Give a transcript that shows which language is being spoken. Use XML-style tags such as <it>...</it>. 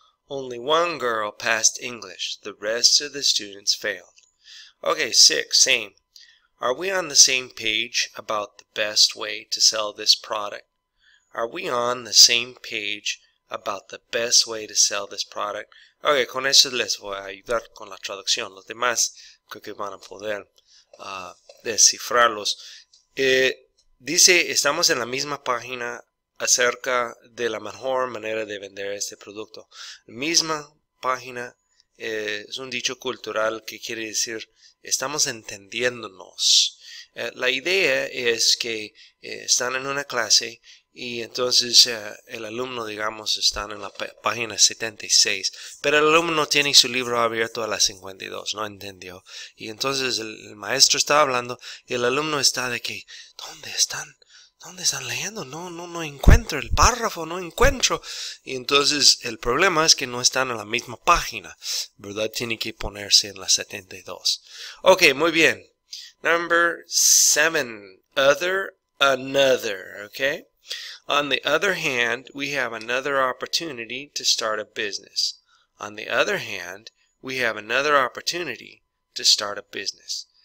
<en>Only one girl passed English. The rest of the students failed. Okay, 6, same. Are we on the same page about the best way to sell this product? Are we on the same page about the best way to sell this product?</en> <es>Ok, con eso les voy a ayudar con la traducción. Los demás creo que van a poder descifrarlos. Dice, estamos en la misma página acerca de la mejor manera de vender este producto. Misma página es un dicho cultural que quiere decir estamos entendiéndonos. La idea es que están en una clase y entonces el alumno, digamos, está en la página 76, pero el alumno tiene su libro abierto a la 52, no entendió. Y entonces el maestro está hablando y el alumno está de que, ¿dónde están? ¿Dónde están leyendo? No encuentro el párrafo, no encuentro. Y entonces el problema es que no están en la misma página, ¿verdad? Tiene que ponerse en la 72. Ok, muy bien.</es> <en>Number 7, other, another, okay? On the other hand, we have another opportunity to start a business. On the other hand, we have another opportunity to start a business.</en>